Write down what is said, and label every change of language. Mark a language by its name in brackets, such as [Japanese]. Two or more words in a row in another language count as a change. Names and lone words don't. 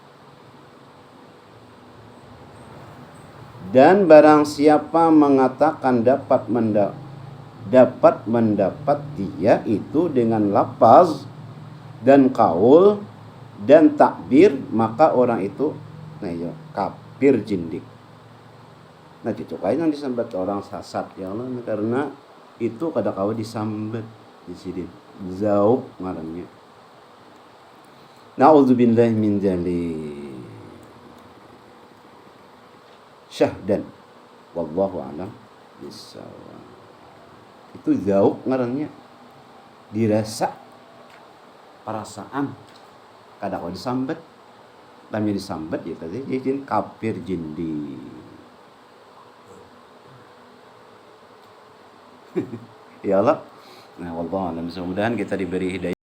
[Banjar] Dan barang siapa mengatakan dapat mendapat dia itu dengan lafaz dan kaul dan takbir, maka orang itu kafir jindik. Nah dicukai yang disambat orang sasat ya Allah, karena itu kada kawa disambat di sini zauk ngarannya. [Arabic] نعوذ بالله من ذلك. Syahdan والله أعلم بالصواب. [Banjar] Itu zauk ngarannya, dirasa perasaan, kada kawa disambat. Lamnya disambat ya tadi jadi kafir jindi. [Arabic] يا الله. Nah والله أعلم. [Banjar] Mudah-mudahan kita diberi hidayah.